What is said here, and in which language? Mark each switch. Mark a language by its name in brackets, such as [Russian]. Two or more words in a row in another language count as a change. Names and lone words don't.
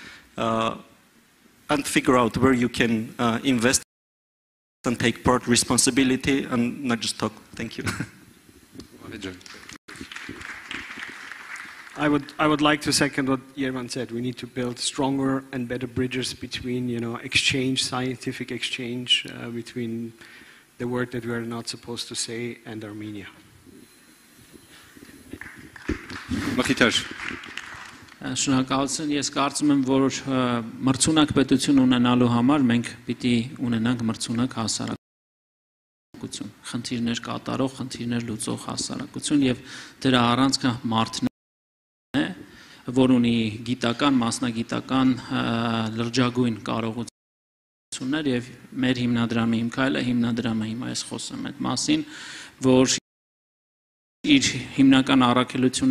[English] And figure out where you can invest and take part responsibility and not just talk. Thank you. I would like to second what Yerman said. We need to build stronger and better bridges between, exchange, scientific exchange between the word that we are not supposed to say and Armenia. [Armenian] Շնորհակալություն, ես կարծում եմ, որ մրցունակ պետություն ունենալու համար մենք պիտի ունենանք մրցունակ հասարակություն, խնդիրներ կատարող, խնդիրներ լուծող հասարակություն եւ դրա առանցքը մարդն է, որ ունի գիտական, մասնագիտական լրջագույն կարողություններ եւ մեր հիմնադրամի հիմքայլը հիմնադրամը հիմա ես խոսում այդ մասին, որ իր հիմնական առաքելությունն